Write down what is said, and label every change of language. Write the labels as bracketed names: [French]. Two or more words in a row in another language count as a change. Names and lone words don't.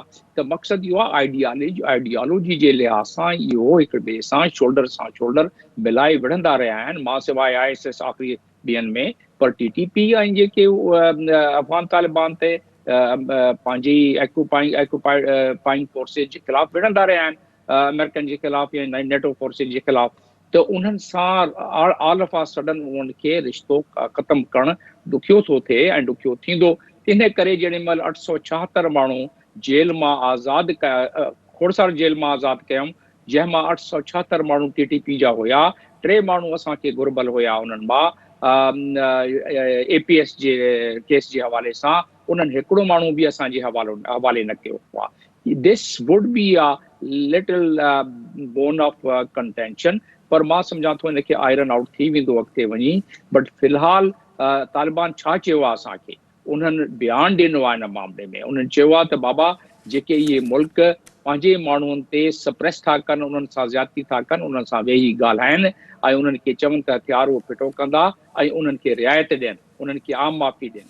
[Sindhi] त मक़सदु इहो आहे आइडियालॉजी जे लिहाज़ सां इहो हिक ॿिए सां शोल्डर मिलाए विढ़ंदा रहिया आहिनि, मां सवाइ ISS आख़िरी ॿियनि में, पर TTP ऐं जेके अफ़गान तालिबान ते पंहिंजी [English] occupying forces [Sindhi] जे ख़िलाफ़ विढ़ंदा रहिया आहिनि, अमेरिकन जे ख़िलाफ़ या [English] NATO forces [Sindhi] जे ख़िलाफ़। त उन्हनि सां [English] all of a sudden [Sindhi] उन्हनि खे रिश्तो ख़तमु करणु ॾुखियो थो थिए ऐं ॾुखियो थींदो। इन करे जेॾी महिल 876 माण्हू जेल मां आज़ादु कया, खोड़सार जेल मां आज़ादु कयऊं, जंहिंमां 876 माण्हू TTP जा हुया, 3 माण्हू असांखे घुरबल हुया उन्हनि मां APS जे केस जे हवाले सां, उन्हनि हिकिड़ो माण्हू बि असांजे हवाले न कयो आहे। [English] this would be a little bone of contention, [Sindhi] पर मां सम्झां थो इनखे [English] iron out [Sindhi] थी वेंदो अॻिते वञी। बट फ़िलहाल तालिबान छा चयो आहे असांखे, उन्हनि बयानु ॾिनो आहे इन मामले में। उन्हनि चयो आहे त बाबा जेके ये मुल्क पंहिंजे माण्हुनि ते सप्रेस था कनि, उन्हनि सां ज़्यादती था कनि, उन्हनि सां वेही ॻाल्हाइनि ऐं उन्हनि खे चवनि त हथियार उहो फिटो कंदा ऐं उन्हनि खे रिआयत ॾियनि, उन्हनि खे आम माफ़ी ॾियनि।